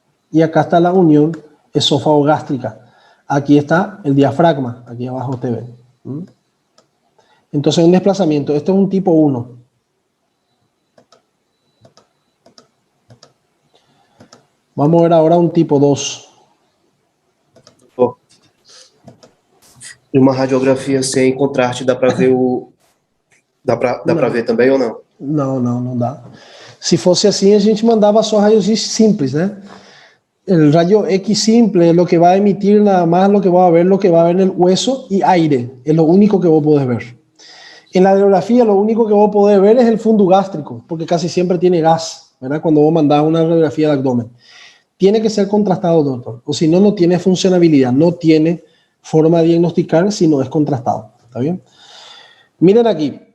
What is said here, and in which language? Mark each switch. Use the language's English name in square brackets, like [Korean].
[Spanish] Y acá está la unión esófago-gástrica. Aquí está el diafragma. Aquí abajo ustedes ven. Entonces, un desplazamiento. Este es un tipo 1. Vamos a ver ahora un tipo 2. [Portuguese] Uma radiografia sem contraste, dá para ver o... Dá para ver também ou não? Não dá. Se fosse assim, a gente mandava só raios X simples, né? [Spanish] El rayo X simple, lo que va a emitir nada más, lo que va a ver en el hueso y aire. Es lo único que vos podés ver. En la radiografía, lo único que vos podés ver es el fundo gástrico, porque casi siempre tiene gas, ¿verdad?, cuando vos mandás una radiografía de abdomen. Tiene que ser contrastado, doctor, o si no, no tiene funcionabilidad, no tiene forma de diagnosticar si no es contrastado. ¿Está bien? Miren aquí.